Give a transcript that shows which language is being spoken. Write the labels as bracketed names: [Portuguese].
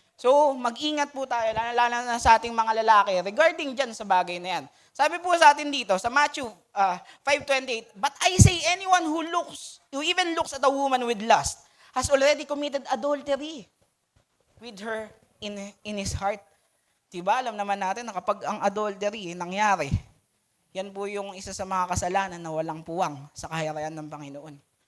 [Filipino] So, mag-ingat po tayo, lalo na sa ating mga lalaki, regarding dyan sa bagay na yan. Sabi po sa atin dito, [English] sa Matthew 5:28, "But I say, anyone who even looks at a woman with lust, has already committed adultery with her in his heart." [Filipino] Diba, alam naman natin na kapag ang adultery nangyari, yan po yung isa sa mga kasalanan na walang puwang sa kaharian ng Panginoon.